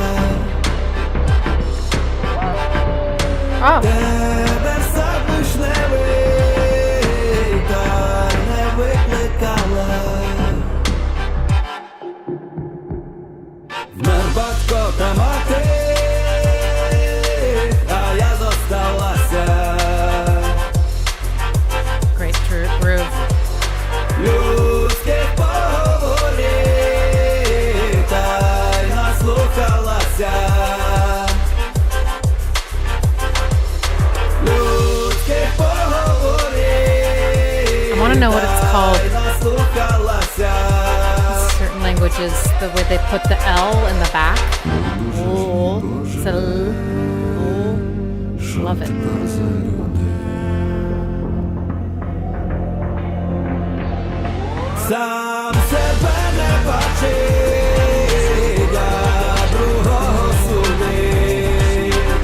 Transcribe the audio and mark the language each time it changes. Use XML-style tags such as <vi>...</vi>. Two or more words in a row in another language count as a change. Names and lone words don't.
<uk>Тебе в сад вишневий, та й не викликала. Вмер батько та мати, а я зосталася.</uk> <en>Great groove.</en> <uk>Людських поговорів, та й наслухалася. Людських поговорів,</uk> <en>I want to know what it's called.</en> <uk>та й наслухалася.</uk> <en>Certain languages, the way they put the L in the back. Oh, love it.</en> <uk>Сам себе не бачить, а другого судить.</uk>